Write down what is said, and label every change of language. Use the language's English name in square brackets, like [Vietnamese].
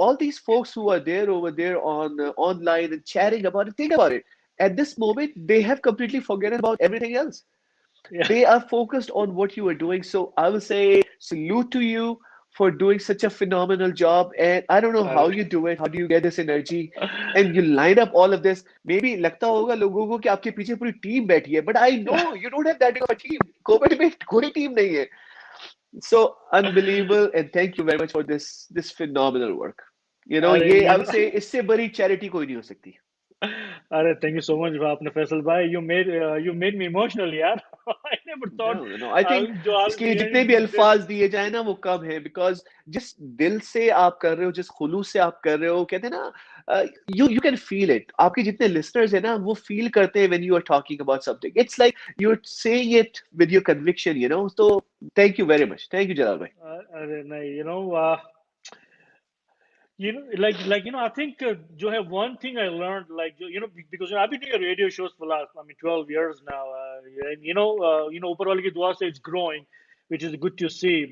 [English] All these folks who are there over there on online and chatting about it, think about it. At this moment, they have completely forgotten about everything else. या They are focused on what you are doing. So I will say salute to you for doing such a phenomenal job. And I don't know how अरे you do it. How do you get this energy? And you line up all of this. [Hindi] Maybe लगता होगा लोगों को कि आपके पीछे पूरी team बैठी है. [English] But I know you don't have that big of a team. [Hindi] COVID में कोई टीम नहीं है. [English] So unbelievable. And thank you very much for this phenomenal work. You know, अरे ये I would [Hindi] नीलम. say इससे बड़ी charity कोई नहीं हो सकती. [English] अरे thank you so much [Hindi] आपने [English] फैसल भाई. You made me emotional यार. I never thought No. I think [Hindi] जो आप इसके जितने भी अल्फाज दिए जाए ना वो कम है, बिकॉज जिस दिल से आप कर रहे हो, जिस खुलूस से आप कर रहे हो, कहते हैं ना, [English] you can feel it. [Hindi] आपके जितने listeners हैं ना वो feel करते हैं [English] when you are talking about something. It's like you're saying it with your conviction, you know. So thank you very much. Thank you, Jalal bhai. [Hindi] अरे नहीं, [English] I think [Hindi] जो है [English] one thing I learned, because I've been doing radio shows for last 12 years now, and [Hindi] ऊपर वाले की दुआ से [English] it's growing, which is good to see.